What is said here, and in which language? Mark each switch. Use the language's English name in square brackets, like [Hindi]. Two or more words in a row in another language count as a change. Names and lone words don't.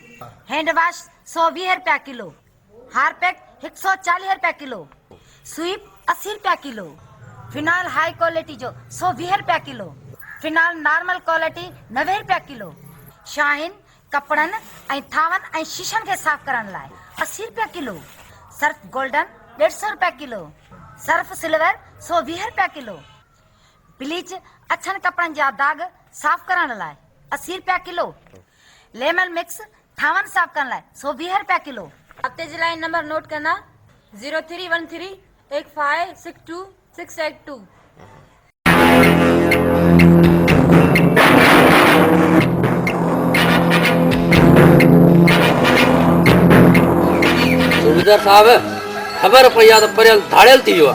[English] hand wash [Sindhi] 120 रुपया किलो, हार्पिक 140 रुपया किलो, स्वीप 80 रुपया किलो, फिनाइल [English] high quality [Sindhi] जो 120 रुपया किलो, फिनाइल [English] normal quality [Sindhi] 90 रुपया किलो, शाइन कपड़न ऐं थावन ऐं शीशन के साफ करण लाइ 80 रुपया किलो, सर्फ गोल्डन 150 रुपया किलो, सर्फ सिल्वर 120 रुपया किलो, ब्लीच अछन कपड़न जा दाग साफ करण लाइ 80 रुपया किलो, [English] lemon mix [Sindhi] थावन साफ करण लाइ 120 रुपया किलो। हफ्ते जे लाइ नंबर नोट करना 03138562 सूबेदार साहब ख़बर पई आहे त परियल धाड़ियल थी वियो आहे।